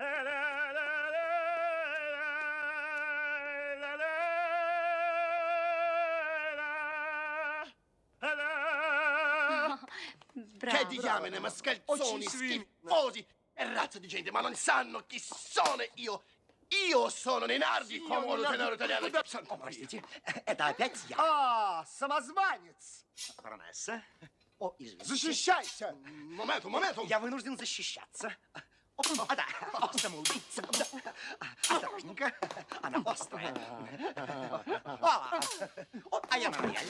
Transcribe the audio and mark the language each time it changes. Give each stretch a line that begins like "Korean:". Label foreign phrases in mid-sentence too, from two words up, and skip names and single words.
Russian: Браво.
Italian: Che diamine, mascalzoni, schifosi! Che razza di gente, ma non sanno chi sono io! Io sono Nenardi, famoso tenore italiano!
Russian: Простите, это опять я. А, самозванец! Баронесса. О, извините. Защищайся! Моменту! Я вынужден защищаться. Да, самоубийца. Да. Осторожненько. Она острая. А я на рояле.